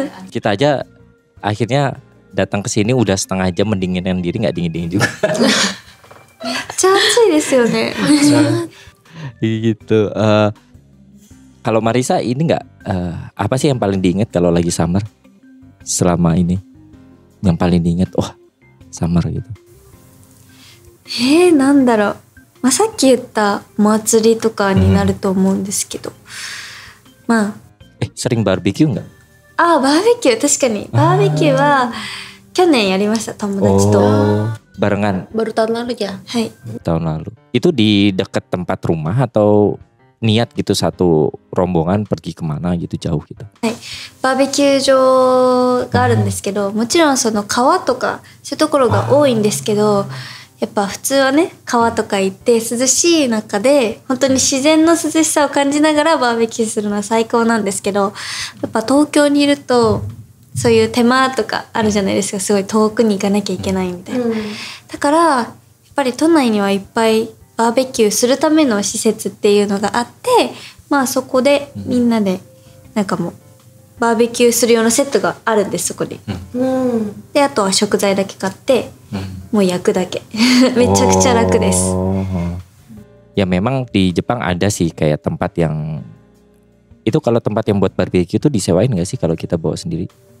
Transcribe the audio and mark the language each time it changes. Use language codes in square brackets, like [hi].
[id] Kita aja akhirnya datang ke sini udah setengah jam mendinginin diri, nggak dingin-dingin juga. [ja] めっちゃ暑いですよね。 [id] Gitu. Kalau Marisa ini nggak, apa sih yang paling diingat kalau lagi summer selama ini? Yang paling diingat, summer gitu. [ja] なんだろう。まあ、さっき言ったお祭りとかになると思うんですけど、まあ。 [id] sering barbecue nggak? [ja] バーベキュー、確かにバーベキューは去年やりました、友達と。 [id] Barengan. Baru tahun lalu ya? [ja] はい。 [id] Tahun lalu. Itu di dekat tempat rumah atau niat gitu satu rombongan pergi kemana gitu jauh gitu? [ja] はい。バーベキュー場があるんですけど、もちろんその川とかそういうところが多いんですけど、やっぱ普通はね、川とか行って涼しい中で本当に自然の涼しさを感じながらバーベキューするのは最高なんですけど、やっぱ東京にいるとそういう手間とかあるじゃないですか。すごい遠くに行かなきゃいけないみたいな、だからやっぱり都内にはいっぱいバーベキューするための施設っていうのがあって、まあそこでみんなでなんかもうバーベキューする用のセットがあるんです、そこで。であとは食材だけ買ってもう焼くだけ。めちゃくちゃ楽です。 [id] Ya memang di Jepang ada sih kayak tempat yang itu, kalau tempat yang buat barbecue itu disewain nggak sih kalau kita bawa sendiri?